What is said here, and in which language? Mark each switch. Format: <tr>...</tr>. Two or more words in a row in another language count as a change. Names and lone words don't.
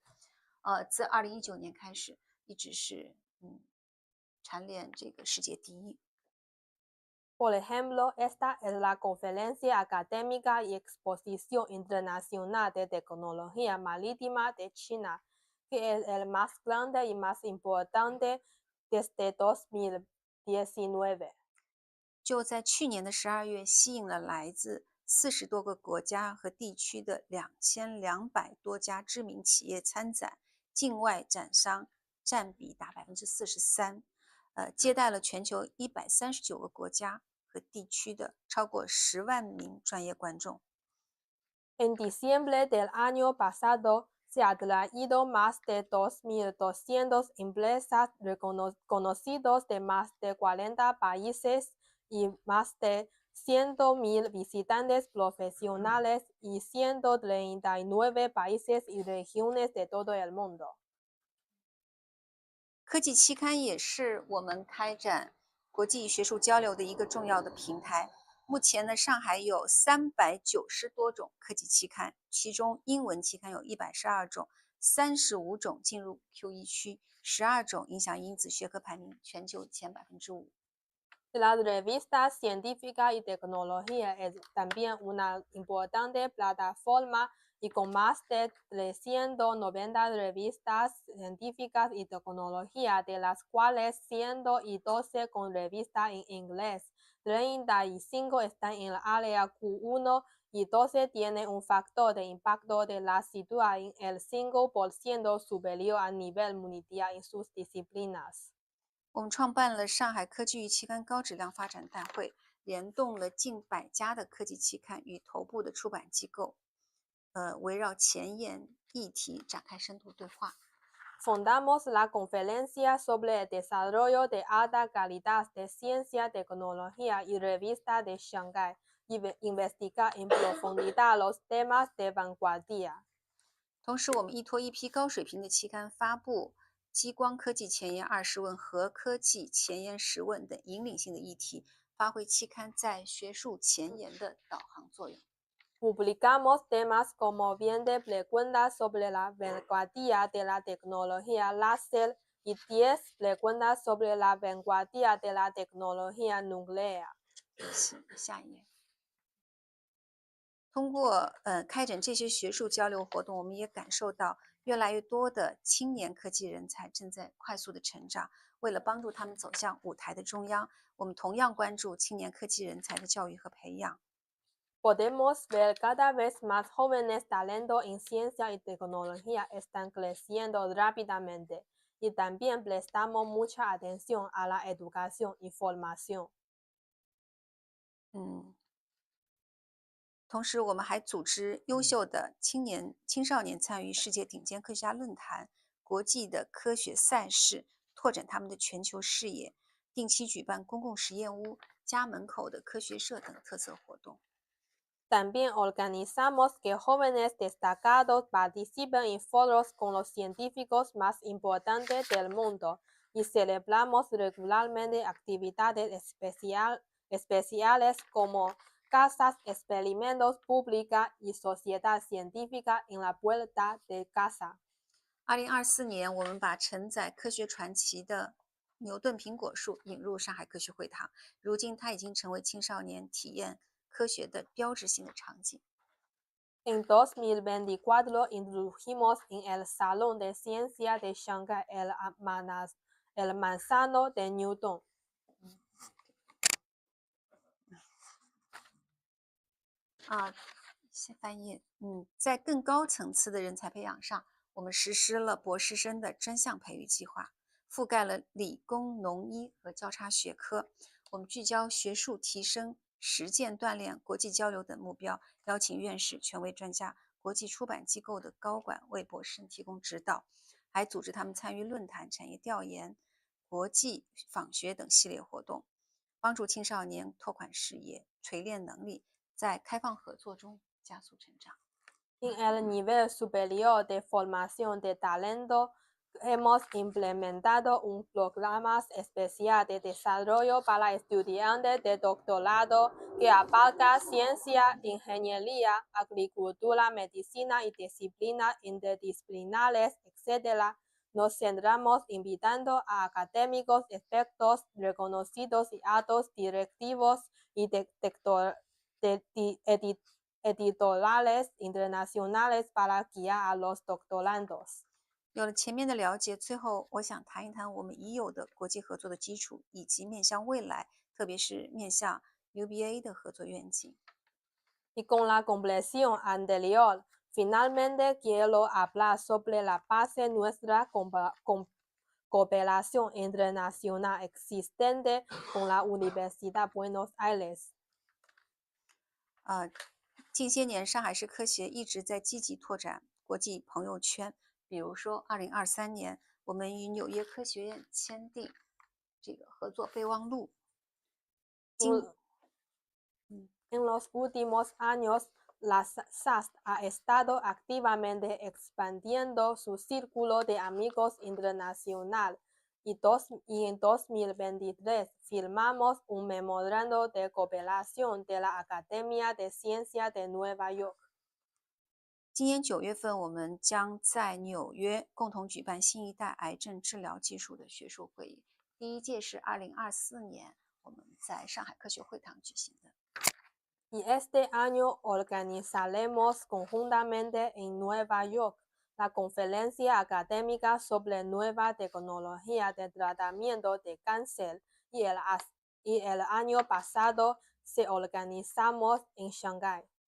<zh>自2019年开始，一直是蝉联这个世界第一。</zh> <es>Por ejemplo, esta es la Conferencia Académica y Exposición Internacional de Tecnología Marítima de China, que es el más grande y más importante desde 2019.</es> <zh>就在去年的12月，吸引了来自40多个国家和地区的2200多家知名企业参展，境外展商占比达43%，接待了全球139个国家和地区的超过10万名专业观众。</zh> <es>En diciembre del año pasado, se ha traído más de 2.200 empresas conocidos de más de 40 países y más de 100.000 visitantes profesionales y 139 países y regiones de todo el mundo.</es> <zh>科技期刊也是我们开展国际学术交流的一个重要的平台。目前呢，上海有390多种科技期刊，其中英文期刊有112种，35种进入 Q1 区，12种影响因子学科排名全球前5%。</zh> <es>La revista Científica y Tecnología es también una importante plataforma y con más de 390 revistas científicas y tecnología, de las cuales 112 con revista en inglés, 35 están en el área Q1 y 12 tienen un factor de impacto de la sitúa en el 5% superior a nivel mundial en sus disciplinas.</es> <zh>我们创办了上海科技与期刊高质量发展大会，联动了近100家的科技期刊与头部的出版机构，围绕前沿议题展开深度对话。</zh> <es>Fundamos la Conferencia sobre el Desarrollo de Alta Calidad de Ciencia, Tecnología y Revista de Shanghai y investigar en profundidad los temas de vanguardia.</es> <zh>同时，我们依托一批高水平的期刊发布激光科技前沿20问、核科技前沿10问等引领性的议题，发挥期刊在学术前沿的导航作用。</zh> <es>Publicamos temas como bien de preguntas sobre la vanguardia de la tecnología láser y 10 preguntas sobre la vanguardia de la tecnología nuclear.</es> <zh>下一页。通过开展这些学术交流活动，我们也感受到越来越多的青年科技人才正在快速的成长。为了帮助他们走向舞台的中央，我们同样关注青年科技人才的教育和培养。</zh> <es>Podemos ver cada vez más jóvenes talentos en ciencia y tecnología están creciendo rápidamente y también prestamos mucha atención a la educación y formación.</es> <zh>同时，我们还组织优秀的青少年参与世界顶尖科学家论坛、国际的科学赛事，拓展他们的全球视野，定期举办公共实验屋、家门口的科学社等特色活动。</zh> <es>También organizamos que jóvenes destacados participen en foros con los científicos más importantes del mundo y celebramos regularmente actividades especiales como casas, experimentos públicas y sociedad científica en la puerta de casa.</es> <zh>2024 年，我们把承载科学传奇的牛顿苹果树引入上海科学会堂，如今它已经成为青少年体验科学的标志性的场景。</zh> <es>En 2024 introdujimos en el Salón de Ciencia de Shanghai el manzano de Newton.</es> <zh>翻译。在更高层次的人才培养上，我们实施了博士生的专项培育计划，覆盖了理工、农医和交叉学科。我们聚焦学术提升、实践锻炼、国际交流等目标，邀请院士、权威专家、国际出版机构的高管为博士生提供指导，还组织他们参与论坛、产业调研、国际访学等系列活动，帮助青少年拓宽视野、锤炼能力，在开放合作中加速成长。</zh> <es>En el nivel superior de formación de talento, hemos implementado un programa especial de desarrollo para estudiantes de doctorado que abarca ciencia, ingeniería, agricultura, medicina y disciplinas interdisciplinares, etc. Nos centramos invitando a académicos, expertos reconocidos y altos directivos y editoriales internacionales para guiar a los doctorandos.</es> <zh>有了前面的了解，最后我想谈一谈我们已有的国际合作的基础，以及面向未来，特别是面向 UBA 的合作愿景。</zh> <es>Y con la comprensión anterior, finalmente quiero hablar sobre la base nuestra cooperación internacional existente con la Universidad de Buenos Aires.</es> <zh>近些年，上海市科协一直在积极拓展国际朋友圈。比如说，2023年，我们与纽约科学院签订这个合作备忘录。</zh> <es>En los últimos años, la SAST ha estado activamente expandiendo su círculo de amigos internacional y en 2023 firmamos un memorando de cooperación de la Academia de Ciencias de Nueva York.</es> <zh>今年9月份，我们将在纽约共同举办新一代癌症治疗技术的学术会议。第一届是2024年，我们在上海科学会堂举行的。</zh> <es>Y este año organizaremos conjuntamente en Nueva York la conferencia académica sobre nueva tecnología de tratamiento de cáncer y el año pasado se organizamos en Shanghai.</es>